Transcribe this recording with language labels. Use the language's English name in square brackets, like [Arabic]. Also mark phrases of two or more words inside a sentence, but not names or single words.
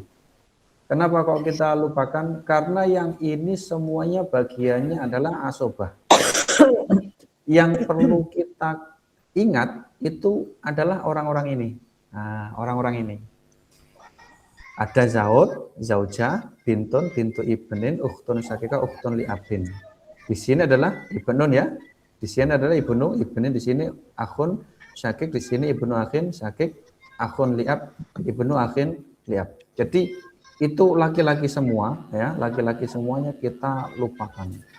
[Indonesian] Kenapa kok kita lupakan? Karena yang ini semuanya bagiannya adalah asobah. Yang perlu kita ingat itu adalah orang-orang ini. Nah, orang-orang ini. [Arabic] Ada زوج، زوجة، بنت، بنت ابن، أخت شقيقة، أخت لأب. [Indonesian] Di sini adalah ibnun ya. Di sini adalah [Arabic] ابن، ابنين, [Indonesian] di sini [Arabic] أخ شقيق, [Indonesian] di sini [Arabic] ابن أخ شقيق، أخ لأب، ابن أخ لأب. [Indonesian] Jadi itu laki-laki semua ya, laki-laki semuanya kita lupakan.